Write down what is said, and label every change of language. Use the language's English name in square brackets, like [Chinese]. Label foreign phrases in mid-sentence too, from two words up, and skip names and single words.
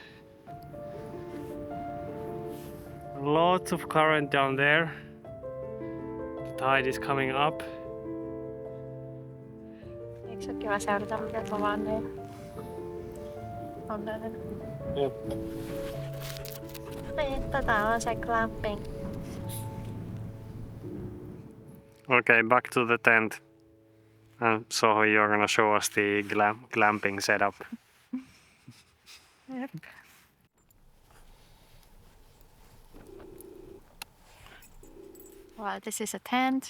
[English] Lots of current down there. The tide is coming up. [Finnish] Eikö se ole kiva seurata, miten tuo vaan niin onnellinen? Yep. Niin, tätä on se glamping. [English] Okay, back to the tent. And so you're gonna show us the glamping setup. Yep. Well, this is a tent.